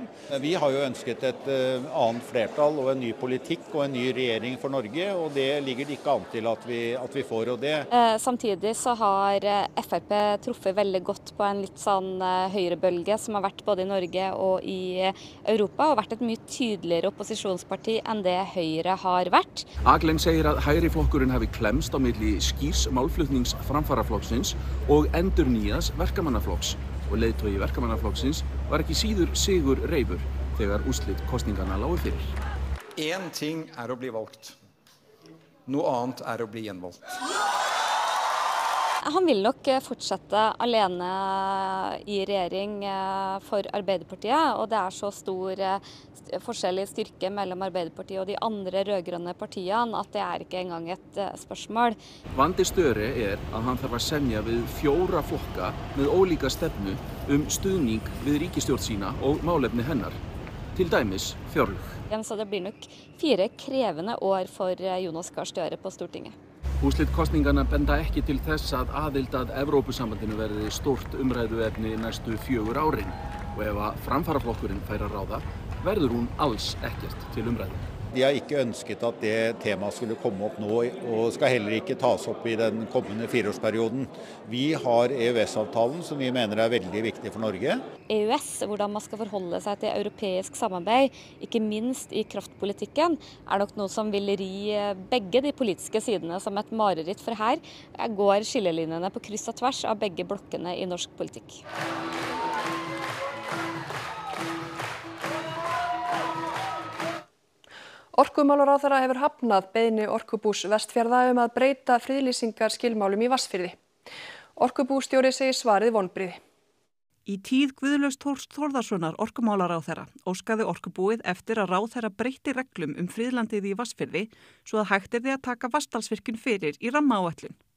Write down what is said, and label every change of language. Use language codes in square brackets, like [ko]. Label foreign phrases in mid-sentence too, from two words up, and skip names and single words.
[no] Vi har jo ønsket et annet flertall og en ny politikk og en ny regjering for Norge, og det ligger det ikke an til at vi får. Og det. Samtidig så har FrP truffet veldig godt på en litt sånn høyrebølge som har vært både i Norge og i Europa, og vært et mye tydeligere opposisjonsparti enn det Høyre har vært. [is] Aglen segir að hægri flokkurinn hafi klemst á milli skýrs málflutnings framfaraflokksins og endurnýjaðs verkamannaflokks og leiðtogi verkamannaflokksins var ekki síður sigur reifur þegar úrslit kosninganna lágu fyrir. [no] En ting å bli valgt. Noe annet å bli gjenvalgt. Han vil nok fortsette alene i regjering for Arbeiderpartiet, og det så stor forskjell i styrke mellom Arbeiderpartiet og de andre rødgrønne partiene at det ikke engang et spørsmål. [is] Vandi Støre að hann þarf að semja við 4 flokka með ólíka stefnu stuðning við ríkisstjórn sína og málefni hennar, til dæmis fjárlög. [no] Så det blir nok 4 krevende år for Jonas Gahr Støre på Stortinget. [is] Úrslit kosninganna benda ekki til þess að aðild að Evrópusambandinu verði stórt umræðuefni næstu 4 árin og ef að framfaraflokkurinn fær að ráða verður hún alls ekkert til umræðu. [no] De har ikke ønsket at det temaet skulle komme opp nå, og skal heller ikke tas opp i den kommende 4-årsperioden. Vi har EØS-avtalen, som vi mener er veldig viktig for Norge. EØS, hvordan man skal forholde seg til europeisk samarbeid, ikke minst i kraftpolitikken, nok noe som vil ri begge de politiske sidene som et mareritt, for her går skillelinjene på kryss og tvers av begge blokkene i norsk politikk. [is] Orkumálaráðherra hefur hafnað beiðni Orkubús Vestfjarða að breyta friðlýsingarskilmálum í Vatnsfirði. Orkubússtjóri segir svarið vonbrigði. Í tíð Guðlaugs Þórs Þórðarsonar orkumálaráðherra óskaði Orkubúið eftir að ráðherra breytti reglum friðlandið í Vatnsfirði svo að hægt yrði að taka Vatnsdalsvirkjun fyrir í rammaáætlun.